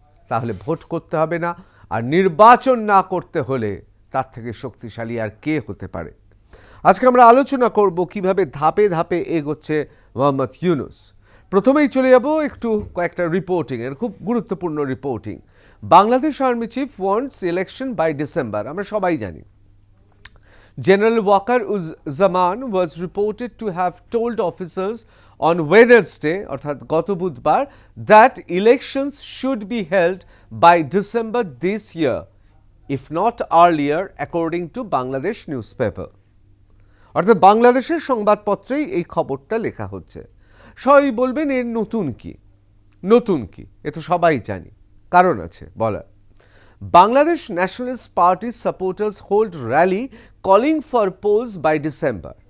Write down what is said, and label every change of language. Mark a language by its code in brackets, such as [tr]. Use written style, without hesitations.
[bn] তাহলে ভোট করতে হবে না, আর নির্বাচন না করতে হলে তার থেকে শক্তিশালী আর কে হতে পারে। আজকে আমরা আলোচনা করব কিভাবে ধাপে ধাপে এগোচ্ছে মোহাম্মদ ইউনূস। প্রথমেই চলে যাব একটু কয়েকটা রিপোর্টিংয়ের, খুব গুরুত্বপূর্ণ reporting. [en] Bangladesh army chief wants election by December. [bn] আমরা সবাই জানি [en] General Waqar-uz-Zaman was reported to have told officers on Wednesday, [bn] অর্থাৎ গত বুধবার, [en] that elections should be held by December this year, if not earlier, according to Bangladesh newspaper. [bn] অর্থাৎ বাংলাদেশের সংবাদপত্রেই এই খবরটা লেখা হচ্ছে। সবাই বলবেন এর নতুন কি? এ তো সবাই জানি, কারণ আছে বলার। [en] Bangladesh nationalist party supporters hold rally calling for polls by December.